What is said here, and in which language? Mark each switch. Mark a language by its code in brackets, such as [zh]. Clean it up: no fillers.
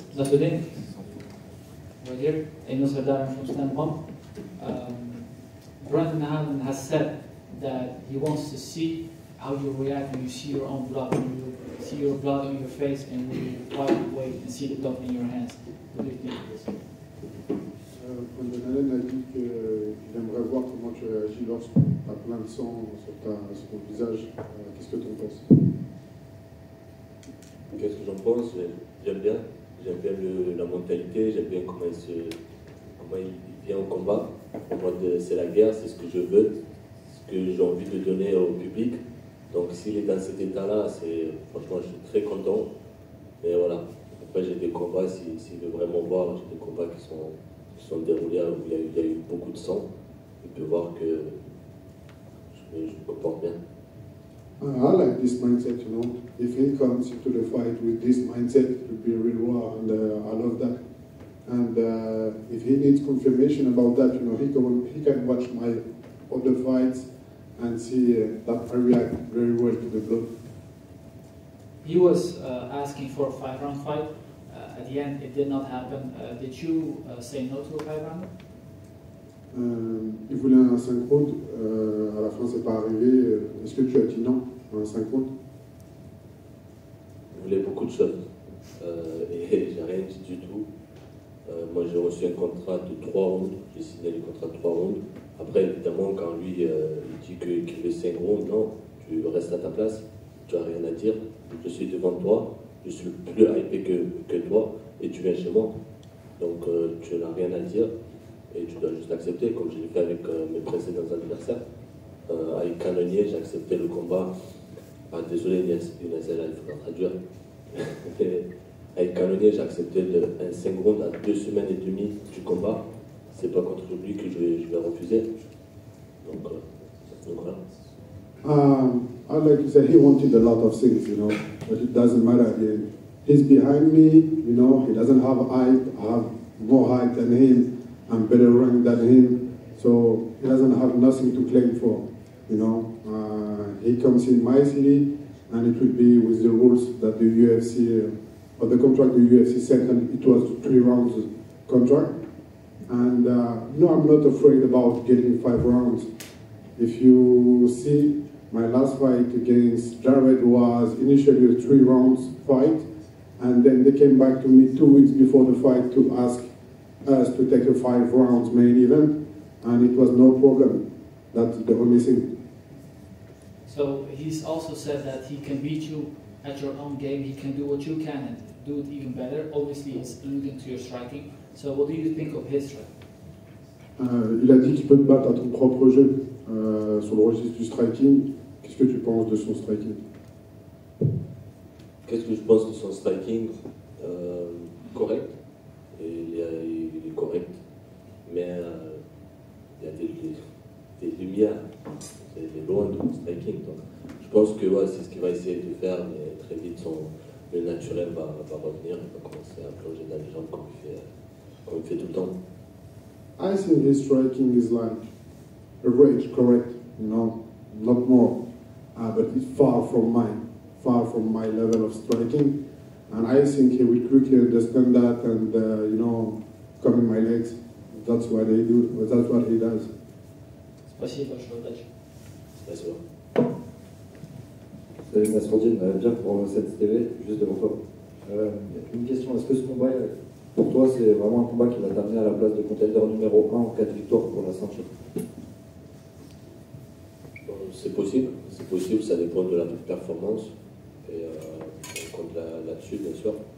[en] Today, we're here in Notre Dame from Stand One. Brandon Allen has said that he wants to see how you react when you see your own blood, when you see your blood on your face and when you fight away and see the dot in your hands. What do you think of this? [fr] Brandon Allen a dit qu'il aimerait voir comment tu réagis lorsque tu as plein de sang sur ton visage. Qu'est-ce que tu en penses? Qu'est-ce que j'en pense? J'aime bien. J'aime bien la mentalité, j'aime bien comment il vient au combat. En mode c'est la guerre, c'est ce que je veux, ce que j'ai envie de donner au public. Donc s'il est dans cet état-là, franchement je suis très content. Mais voilà, après j'ai des combats, s'il veut vraiment voir, j'ai des combats qui sont déroulés où il y a eu beaucoup de sang. Il peut voir que je me comporte bien. [en] I like this mindset, you know. If he comes into the fight with this mindset, it will be a real war, and I love that. And if he needs confirmation about that, you know, he can watch my other fights and see that I react very well to the blood. He was asking for a 5-round fight. At the end, it did not happen. Did you say no to a 5-round? [fr] Il voulait un 5 rounds, à la fin c'est pas arrivé. Est-ce que tu as dit non à un 5 rounds? Il voulait beaucoup de choses et j'ai rien dit du tout. Moi j'ai reçu un contrat de 3 rounds, j'ai signé le contrat de 3 rounds. Après évidemment quand lui il dit qu'il veut 5 rounds, non, tu restes à ta place, tu n'as rien à dire. Je suis devant toi, je suis plus hypé que toi et tu viens chez moi. Donc tu n'as rien à dire. Et tu dois juste accepter, comme je l'ai fait avec mes précédents adversaires. Avec Canonnier, j'ai accepté le combat. Désolé Inès, il faudra traduire. Avec Canonnier, j'ai accepté un 5 rounds à 2 semaines et demie du combat. C'est pas contre lui que je vais refuser. Donc voilà. [en] I like to say he wanted a lot of things, you know, but it doesn't matter. He's behind me, you know, he doesn't have height, I have more height than him. I'm better ranked than him, so he doesn't have nothing to claim for, you know. He comes in my city, and it will be with the rules that the UFC of the contract the UFC sent, and it was 3 rounds contract. And no, I'm not afraid about getting 5 rounds. If you see, my last fight against Jared was initially a 3 rounds fight, and then they came back to me 2 weeks before the fight to ask us to take a 5 rounds main event, and it was no problem. That's the only thing. So he's also said that he can beat you at your own game, he can do what you can and do it even better. Obviously he's alluding to your striking. So what do you think of his strike? [fr] Il a dit qu'il peut te battre à ton propre jeu sur le registre du striking. Qu'est-ce que tu penses de son striking? Qu'est-ce que je pense de son striking? Correct. Il est correct. Mais il y a des lumières. Il est loin de son striking. Donc, je pense que ouais, c'est ce qu'il va essayer de faire, mais très vite le naturel va revenir. Il va commencer à plonger dans les jambes comme il fait tout le temps. [en] I think his striking is like average, correct, you know, not more, but it's far from my level of striking, and I think he will quickly understand that and, you know, come in my legs. That's what they do, that's what he does. [ru] Спасибо большое, удачи. Спасибо. [fr] Salut Nassourdine, bien pour cette TV, juste devant toi. Une question, est-ce que ce combat, pour toi, c'est vraiment un combat qui va t'amener à la place de contender numéro 1 en cas de victoire pour la ceinture? C'est possible, ça dépend de la performance. Et on compte là-dessus, bien sûr.